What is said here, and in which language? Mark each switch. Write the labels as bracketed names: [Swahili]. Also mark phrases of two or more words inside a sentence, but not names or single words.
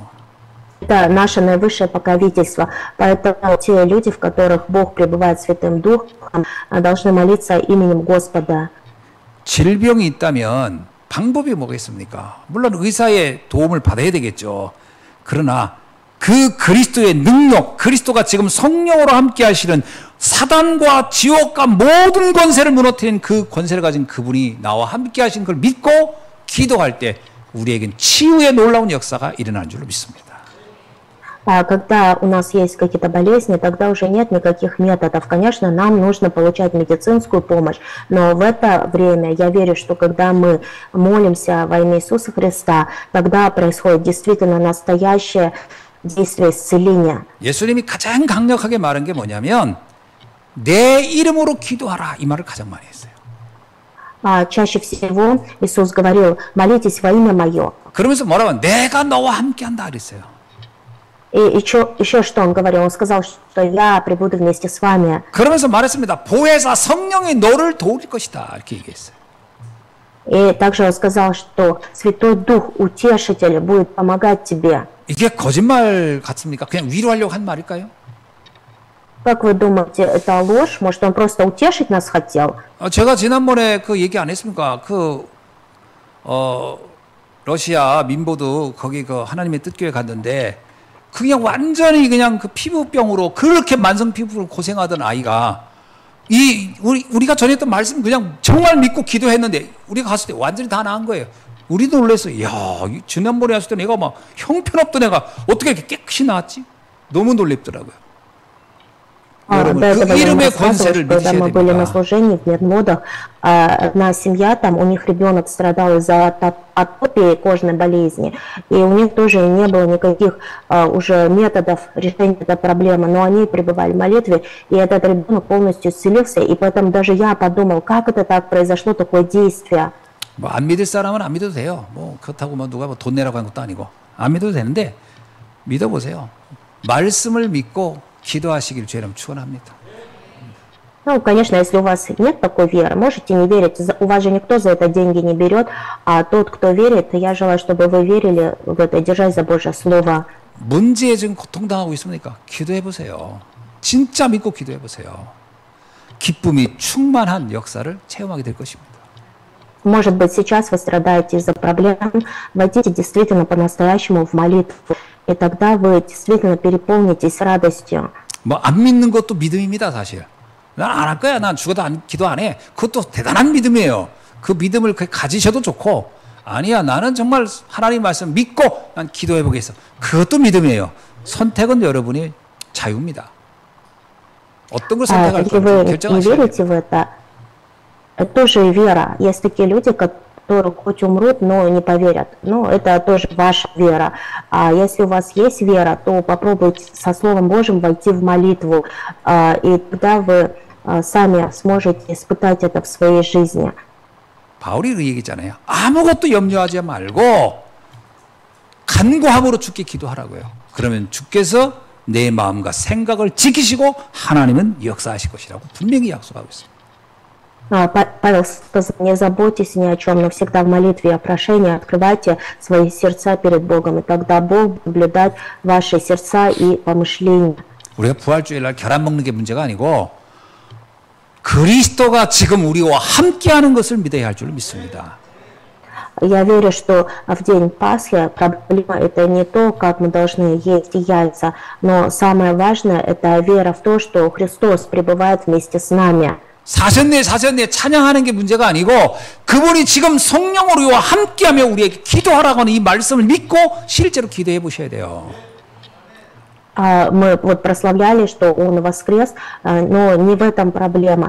[Russian] Это наше наивысшее покровительство. Поэтому те люди, в которых Бог пребывает Святым Духом, должны молиться именем Господа. [Korean] 질병이 있다면 방법이 뭐겠습니까? 물론 의사의 도움을 받아야 되겠죠. 그러나 그 그리스도의 능력, 그리스도가 지금 성령으로 함께 하시는 사단과 지옥과 모든 권세를 무너뜨린 그 권세를 가진 그분이 나와 함께 하신 걸 믿고 기도할 때 우리에겐 치유의 놀라운 역사가 일어나는 줄로 믿습니다. [Russian] Когда у нас есть какие-то болезни, тогда уже нет никаких методов. Конечно, нам нужно получать медицинскую помощь, но в это время я верю, что когда мы молимся во имя Иисуса Христа, тогда происходит действительно настоящее действие исцеления. [Korean] 예수님이 가장 강력하게 말한 게 뭐냐면 내 이름으로 기도하라 이 말을 가장 많이 했어요. [Russian] Чаще всего Иисус говорил, молитесь во имя Мое. [Korean] 그러면서 뭐라고 내가 너와 함께한다 그랬어요. [Russian] И еще что он говорил? Он сказал, что я пребуду вместе с вами. [Korean] 그러면서 말했습니다. 보혜사 성령이 너를 도울 것이다 이렇게 얘기했어요. [Russian] И также он сказал, что Святой Дух, Утешитель, будет помогать тебе. [Korean] 이게 거짓말 같습니까? 그냥 위로하려고 한 말일까요? [Russian] Как вы думаете, это ложь? Может, он просто утешить нас хотел? [Korean] 제가 지난번에 그 얘기 안 했습니까? 러시아 민보도 거기 그 하나님의 뜻교회 갔는데 그냥 완전히 그냥 그 피부병으로 그렇게 만성 피부로 고생하던 아이가 우리가 전했던 말씀 그냥 정말 믿고 기도했는데 우리가 갔을 때 완전히 다 나은 거예요. 우리도 놀랐어요. 야, 지난번에 왔을 때 애가 막 형편없던 애가 어떻게 이렇게 깨끗이 나왔지? 너무 놀랍더라고요. 여러분, 그 이름의 권세를 믿으셔야 [Russian] когда мы были на [Korean] 됩니다. [Russian] служении в медмодах, одна семья, там у них ребенок страдал из-за атопии кожной болезни, и у них тоже не было никаких уже методов решения этой проблемы, но они пребывали в молитве, и этот ребенок полностью исцелился, и поэтому даже я подумал, как это так произошло, такое действие. [Korean] 뭐 안 믿을 사람은 안 믿어도 돼요. 뭐 그렇다고 뭐 누가 뭐 돈 내라고 한 것도 아니고 안 믿어도 되는데 믿어보세요. 말씀을 믿고 기도하시길 주님 축원합니다. [Russian] Ну, конечно, если у вас нет такой веры, можете не верить. У вас же никто за это деньги не берет, а тот, кто верит, я желаю, чтобы вы верили в это, держась за Божье Слово. [Korean] 문제에 지금 고통당하고 있습니까? 기도해 보세요. 진짜 믿고 기도해 보세요. 기쁨이 충만한 역사를 체험하게 될 것입니다. [Russian] Может быть, сейчас вы страдаете из-за проблем, войдите действительно по-настоящему в молитву, и тогда вы действительно переполнитесь радостью. [Korean] 뭐 안 믿는 것도 믿음입니다, 사실. 난 안 할 거야. 난 죽어도 기도 안 해. 그것도 대단한 믿음이에요. 그 믿음을 가지셔도 좋고, 아니야, 나는 정말 하나님 말씀 믿고 난 기도해 보겠어. 그것도 믿음이에요. 선택은 여러분이 자유입니다. 어떤 걸 선택할지 [Russian] Если вы не [Korean] 결정하셔야 돼요. [Russian] верите в это, это тоже и вера. Есть такие люди, которые хоть умрут, но не поверят. Но это тоже ваша вера. А если у вас есть вера, то попробуйте со Словом Божьим войти в молитву, и тогда вы сами сможете испытать это в своей жизни. [Korean] 바울이 그 얘기잖아요. 아무것도 염려하지 말고 간구함으로 주께 기도하라고요. 그러면 주께서 내 마음과 생각을 지키시고 하나님은 역사하실 것이라고 분명히 약속하고 있습니다. [Russian] Павел сказал, не заботьтесь ни о чем, но всегда в молитве и прошении открывайте свои сердца перед Богом, и тогда Бог будет наблюдать ваши сердца и помышления. [Korean] 우리가 부활주일날 계란 먹는 게 문제가 아니고 그리스도가 지금 우리와 함께하는 것을 믿어야 할 줄 믿습니다. [Russian] Я верю, что в день Пасхи проблема это не то, как мы должны есть яйца, но самое важное это вера в то, что Христос пребывает вместе с нами. [Korean] 사셨네 찬양하는 게 문제가 아니고 그분이 지금 성령으로 우리와 함께하며 우리에게 기도하라고 하는 이 말씀을 믿고 실제로 기도해 보셔야 돼요. [Russian] Мы вот прославляли, что Он воскрес, но не в этом проблема.